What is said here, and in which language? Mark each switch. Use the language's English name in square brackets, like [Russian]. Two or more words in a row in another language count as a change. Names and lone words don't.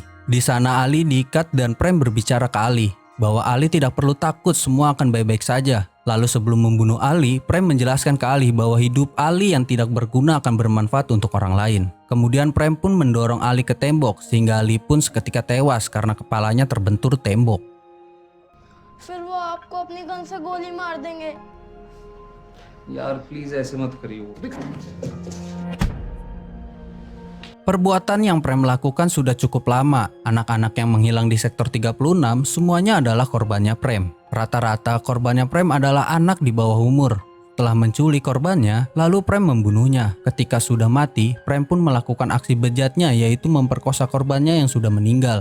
[Indonesian] Di sana Ali diikat dan Prem berbicara ke Ali bahwa Ali tidak perlu takut, semua akan baik-baik saja. Lalu sebelum membunuh Ali, Prem menjelaskan ke Ali bahwa hidup Ali yang tidak berguna akan bermanfaat untuk orang lain. Kemudian Prem pun mendorong Ali ke tembok sehingga Ali pun seketika tewas karena kepalanya terbentur tembok. [Hindi] फिर वो आपको अपनी गन से गोली मार देंगे। यार प्लीज ऐसे मत करियो। [Indonesian] Perbuatan yang Prem lakukan sudah cukup lama. Anak-anak yang menghilang di sektor 36 semuanya adalah korbannya Prem. Rata-rata korbannya Prem adalah anak di bawah umur. Setelah menculik korbannya, lalu Prem membunuhnya. Ketika sudah mati, Prem pun melakukan aksi bejatnya, yaitu memperkosa korbannya yang sudah meninggal.